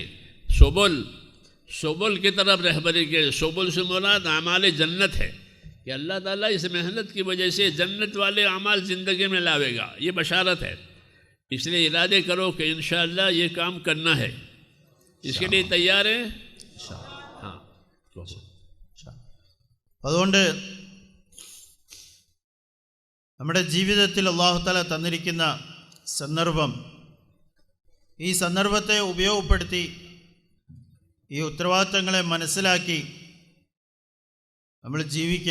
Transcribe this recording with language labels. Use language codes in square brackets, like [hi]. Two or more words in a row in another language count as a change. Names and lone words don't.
[hi] सुबुल की तरफ रहबरी के, सुबुल से मुराद आमाल जन्नत है, कि अल्लाह ताला इस मेहनत की वजह से जन्नत वाले अमाल ज़िंदगी में लावेगा। ये बशारत है। इसलिए इरादे करो कि इंशाअल्लाह ये काम करना है। इसके लिए तैयार हैं? हाँ। [ml] അതുകൊണ്ട് നമ്മുടെ ജീവിതത്തിൽ [ar] الله تعالى [ml] തന്നിരിക്കുന്ന സന്ദർഭം, ഈ സന്ദർഭത്തെ ഉപയോഗപ്പെടുത്തി ഈ ഉത്തരവാദിത്തങ്ങളെ മനസ്സിലാക്കി നമ്മൾ ജീവിക്കുക.